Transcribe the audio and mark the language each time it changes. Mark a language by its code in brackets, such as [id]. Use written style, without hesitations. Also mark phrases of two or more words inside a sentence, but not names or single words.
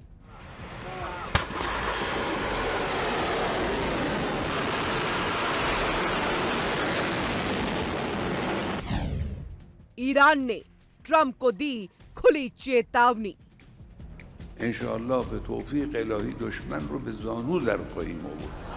[hi] ईरान ने ट्रंप को दी खुली चेतावनी। [fa] इंशाअल्लाह به توفیق الهی दुश्मन رو به زانو در خواهیم آورد।